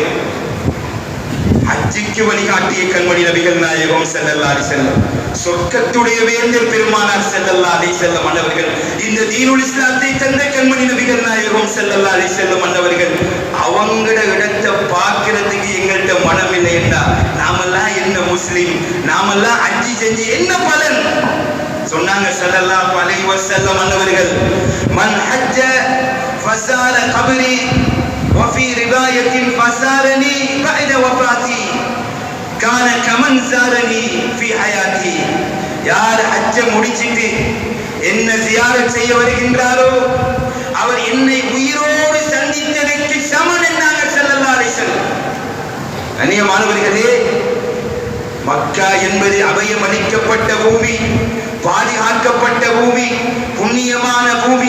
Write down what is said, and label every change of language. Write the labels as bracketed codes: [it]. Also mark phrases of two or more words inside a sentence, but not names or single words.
[ta] ஹஜ்ஜிக்கு வழிகாட்டிய கண்மணி நபிகள் நாயகம் [ar] صلى الله عليه وسلم, [ta] சொர்க்கத்துடைய வேந்தர் பெருமானார் [ar] صلى الله عليه وسلم [ta] அன்னவர்கள், இந்த தீனுல் இஸ்லாத்தை தந்த கண்மணி நபிகள் நாயகம் [ar] صلى الله عليه وسلم [ta] அன்னவர்கள், அவங்களோட இடத்தை பார்க்கிறதுக்கு எங்கள்கிட்ட மனம் இல்லை என்றா நாமெல்லாம் என்ன முஸ்லிம், நாமெல்லாம் ஹஜ்ஜி செஞ்சு என்ன பலன் சொன்னாங்க [ar] صلى الله عليه وسلم [ta] அன்னவர்கள். [ar] من حج فزار قبري وفي رواية فسارني بعد وفاتي كان كمن زارني في حياتي. [ta] யார் ஹஜ்ஜ முடிச்சிட்டு என்ன ஜியாரத் செய்ய வருகின்றாரோ அவர் என்னை உயிரோடு சந்தித்ததற்கு சமன் என்றாங்க [ar] صلى الله عليه وسلم. [ta] கண்ணியமானவர்களே, மக்கா என்பது அபயம் அளிக்கப்பட்ட பூமி, பாதுகாக்கப்பட்ட பூமி, புண்ணியமான பூமி.